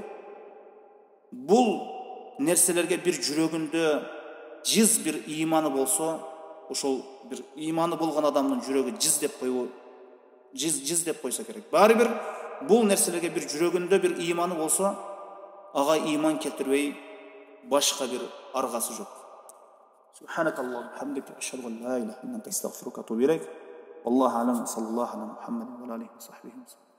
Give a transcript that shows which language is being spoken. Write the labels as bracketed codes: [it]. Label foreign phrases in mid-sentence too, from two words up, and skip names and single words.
[ky] Бул нерселерге бир жүрөгүндө жиз бир ыйманы болсо, ошол бир ыйманы болгон адамдын жүрөгү жиз деп койсо керек. Баары бир бул нерселерге бир жүрөгүндө бир ыйманы болсо, ага ыйман келтирбей башка бир аргасы жок. [ar] سبحانك اللهم وبحمدك أشهد أن لا إله إلا أنت أستغفرك وأتوب إليك والله أعلم صلى الله على محمد وعلى آله وصحبه وسلم.